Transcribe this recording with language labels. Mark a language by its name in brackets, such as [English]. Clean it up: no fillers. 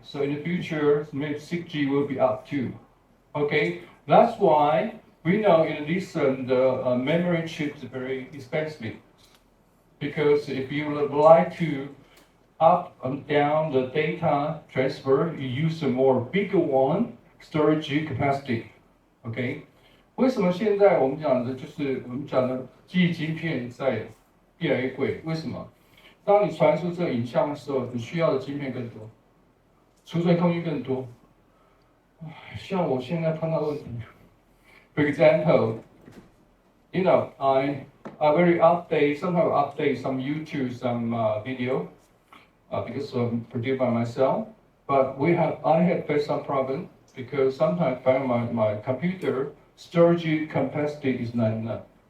[English] So in the future, maybe 6 GB will be up to. Okay, that's why we know in addition the memory chips are very expensive. Because if you would like to up and down the data transfer, you use a more bigger one. Storage capacity, OK？ [Chinese] 为什么现在我们讲的就是我们讲的记忆晶片在越来越贵？为什么？当你传输这个影像的时候，你需要的晶片更多，储存空间更多。像我现在碰到问题 [English] ，for example, you know, I very update, sometimes update some YouTube, some video, because I'm produced by myself. But I have faced some problem. Because sometimes my computer storage capacity is not enough.